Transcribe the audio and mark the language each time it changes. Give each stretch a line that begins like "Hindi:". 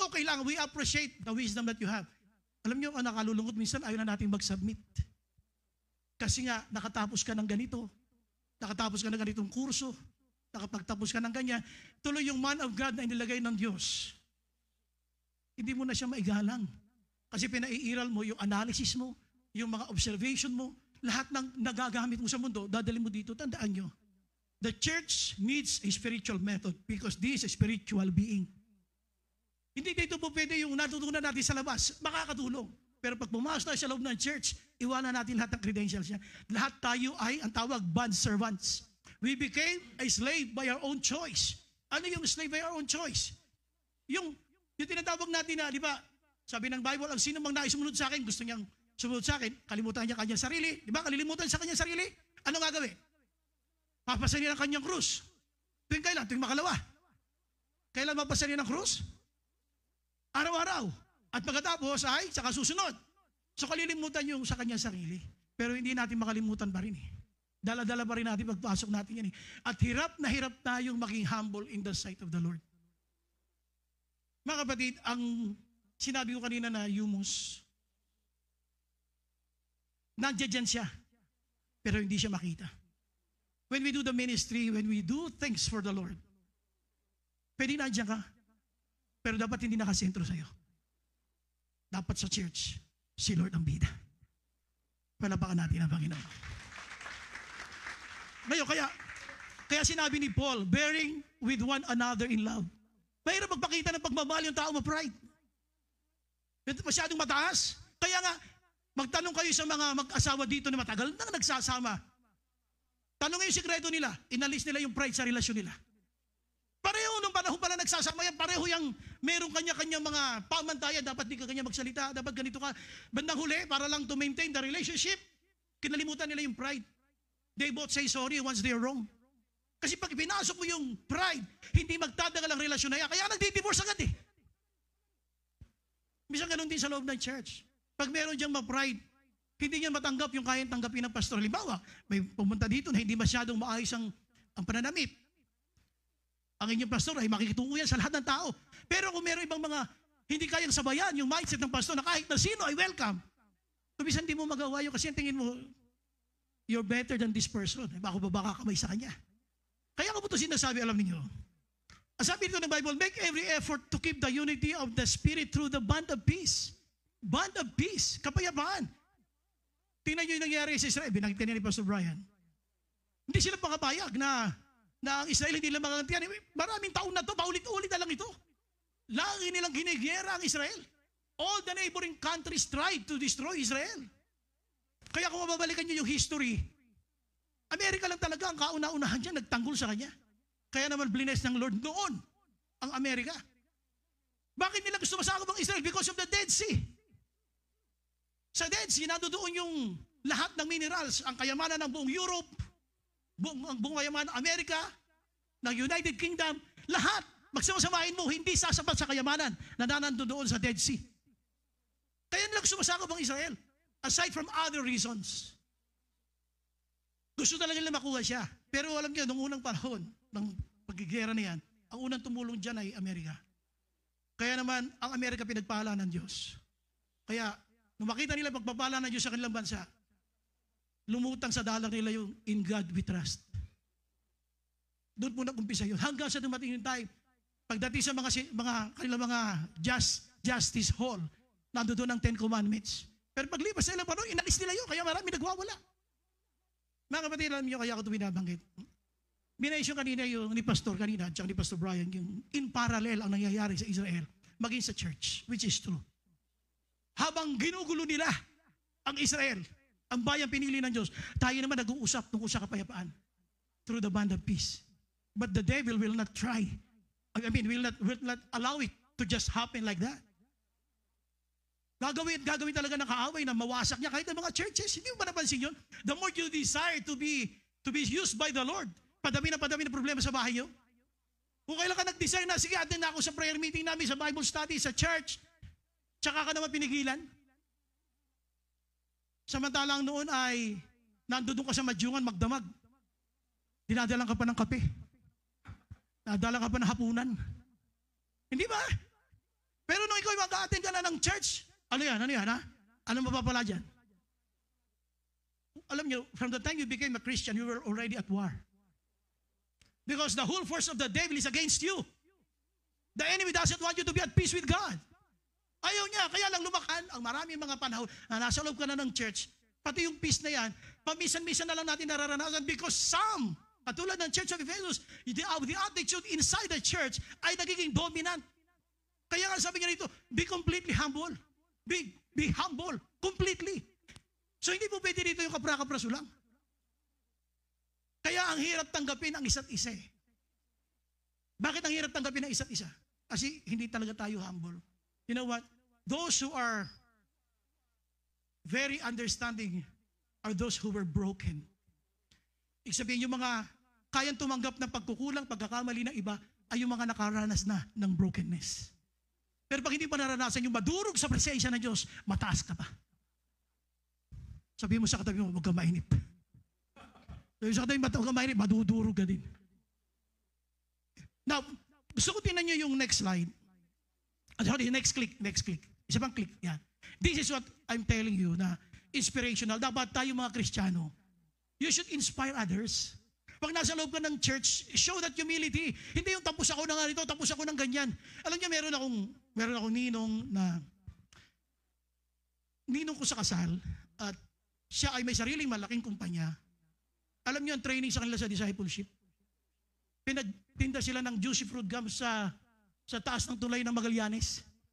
Filipino: Okay lang,
English: we appreciate the wisdom that you have.
Filipino: Alam niyo, ang nakalulungkot minsan, ayaw na natin mag-submit. Kasi nga, nakatapos ka ng ganito, nakatapos ka ng ganitong kurso, nakapagtapos ka ng ganyan, tuloy yung man of God na inilagay ng Diyos. Hindi mo na siya maigalang. Kasi pinaiiral mo yung analysis mo, yung mga observation mo, lahat ng nagagamit mo sa mundo, dadali mo dito, tandaan nyo.
English: The church needs a spiritual method because this is a spiritual being.
Filipino: Hindi dito po pwede yung natutunan natin sa labas, makakatulong. Pero pag pumasok tayo sa loob ng church, iwanan natin lahat ng credentials niya. Lahat tayo ay, ang tawag, bond servants.
English: We became a slave by our own choice. Ano yung slave by our own choice?
Filipino: Yung tinatawag natin na, di ba, sabi ng Bible, ang sino mang nais sumunod sa akin, gusto niyang sumunod sa akin, kalimutan niya kanyang sarili. Di ba, kalilimutan sa kanyang sarili? Ano gagawin? Papasan niya ng kanyang krus. Tuwing kailan? Tuwing makalawa. Kailan mapasan niya ng krus? Araw-araw. At pagkatapos ay saka susunod. So kalilimutan yung sa kanyang sarili. Pero hindi natin makalimutan pa rin eh. Dala-dala pa rin natin pagpasok natin yan eh. At hirap na hirap tayong maging humble
English: in the sight of the Lord.
Filipino: Mga kapatid, ang sinabi ko kanina na humus, nandiyan siya, pero hindi siya makita.
English: When we do the ministry, when we do things for the Lord,
Filipino: pwede nandiyan ka, pero dapat hindi nakasentro sa'yo. Dapat sa church, si Lord ang bida. Palapakan natin ang Panginoon. Ngayon, kaya sinabi ni Paul,
English: bearing with one another in love.
Filipino: Mahirap magpakita ng pagmamahal yung tao ma-pride. Ito masyadong mataas. Kaya nga, magtanong kayo sa mga mag-asawa dito na matagal na nagsasama. Tanong yung sikreto nila, inalis nila yung pride sa relasyon nila. Pareho nung panahon pala nagsasama yan, pareho yung meron kanya-kanya mga pamantayan, dapat di ka kanya magsalita, dapat ganito ka. Bandang huli, para lang
English: to maintain the relationship,
Filipino: kinalimutan nila yung pride.
English: They both say sorry once they're wrong.
Filipino: Kasi pag pinasok mo yung pride, hindi magtatagal ang relasyon na yan. Kaya nagdi-divorce agad eh. Minsan ganun din sa loob ng church. Pag meron diyang ma-pride, hindi niya matanggap yung kayang tanggapin ng pastor. Halimbawa, may pumunta dito na hindi masyadong maayos ang pananamit. Ang inyong pastor ay makikitungo yan sa lahat ng tao. Pero kung meron ibang mga hindi kayang sabayan yung mindset ng pastor na kahit na sino ay welcome, tumisan hindi mo magawa yun kasi tingin mo,
English: you're better than this person.
Filipino: Baka ba kamay sa kanya? Kaya ko po ito sinasabi, alam niyo. Ang sabi dito ng
English: Bible, make every effort to keep the unity of the Spirit through the bond of peace.
Filipino: Bond of peace, kapayapaan. Tingnan nyo yung nangyari sa Israel, binanggit ni Pastor Brian. Hindi sila pakapayag na ang Israel hindi lang makagantihan. Maraming taon na to, paulit-ulit na lang ito. Lagi nilang ginigera ang Israel.
English: All the neighboring countries tried to destroy Israel.
Filipino: Kaya kung mababalikan nyo yung history, Amerika lang talaga ang kauna-unahan dyan, nagtanggol sa kanya. Kaya naman blines ng Lord noon ang Amerika. Bakit nila gusto masakop ang Israel?
English: Because of the Dead Sea.
Filipino: Sa Dead Sea, nandoon yung lahat ng minerals, ang kayamanan ng buong Europe, ang buong kayamanan ng Amerika, ng United Kingdom, lahat, magsamasamahin mo, hindi sasapat sa kayamanan na nandoon sa Dead Sea. Kaya nila gusto masakop ang Israel.
English: Aside from other reasons.
Filipino: Gusto talaga nila makuha siya. Pero alam niyo, nung unang panahon ng pagigera na yan, ang unang tumulong dyan ay Amerika. Kaya naman, ang Amerika pinagpala ng Diyos. Kaya, nung makita nila pagpapala ng Diyos sa kanilang bansa, lumutang sa dalang nila yung
English: in God we trust.
Filipino: Doon po nag-umpisa yun. Hanggang sa dumating yung time, pagdating sa kanilang mga justice hall, nandoon ang 10 Commandments. Pero paglipas sa ilang panahon, inalis nila yun, kaya marami nagwawala. Mga kapatid, alam niyo, kaya ako ito binabanggit. Binayos yung kanina yung ni Pastor kanina, at ni Pastor Brian, yung in parallel ang nangyayari sa Israel, maging sa church,
English: which is true.
Filipino: Habang ginugulo nila ang Israel, ang bayang pinili ng Diyos, tayo naman nag-uusap tungkol sa kapayapaan
English: through the bond of peace. But the devil will not try. Will not allow it to just happen like that.
Filipino: Gagawin talaga ng kaaway na mawasak niya kahit ang mga churches. Hindi mo ba napansin yun?
English: The more you desire to be used by the Lord,
Filipino: padami na problema sa bahay niyo. Kung kailan ka nag-desire na, sige, atin na ako sa prayer meeting namin, sa Bible study, sa church, tsaka ka naman pinigilan. Samantalang noon ay nandoon ka sa madyungan, magdamag. Dinadalang ka pa ng kape. Nadala ka pa ng hapunan. Hindi ba? Pero nung ikaw mag-a-attend ka na ng church, ano yan ha? Ano mapapala dyan? Alam nyo,
English: from the time you became a Christian, you were already at war. Because the whole force of the devil is against you. The enemy doesn't want you to be at peace with God.
Filipino: Ayaw niya, kaya lang lumakan ang maraming mga panahon na nasa loob ka na ng church, pati yung peace na yan, paminsan-minsan na lang natin nararanasan
English: because some,
Filipino: katulad ng Church of Ephesus,
English: the attitude inside the church
Filipino: ay nagiging dominant. Kaya nga sabi niya rito,
English: be completely humble. Be humble, completely.
Filipino: So hindi po pwede dito yung kapra-kapraso lang. Kaya ang hirap tanggapin ang isa't isa eh. Bakit ang hirap tanggapin ang isa't isa? Kasi hindi talaga tayo humble.
English: You know what? Those who are very understanding are those who were broken.
Filipino: Ibig sabihin, yung mga kayang tumanggap ng pagkukulang, pagkakamali ng iba, ay yung mga nakaranas na ng brokenness. Pero pag hindi pa naranasan yung madurog sa presensya ng Diyos, mataas ka pa. Sabihin mo sa katabi mo, huwag ka mainip. Sabihin sa katabi mo, huwag ka mainip, madudurog ka din. Now, gusto ko tingnan nyo yung next slide. Sorry, next click. Isa pang click, yan.
English: This is what I'm telling you na inspirational.
Filipino: Dapat tayo mga Kristiyano,
English: you should inspire others.
Filipino: Pag nasa loob ka ng church,
English: show that humility.
Filipino: Hindi yung tapos ako na ganito, tapos ako ng ganyan. Alam niyo, meron akong ninong ko sa kasal, at siya ay may sariling malaking kumpanya. Alam niyo ang training sa kanila sa discipleship? Pinagtinda sila ng juicy fruit gums sa taas ng tulay ng Magallanes.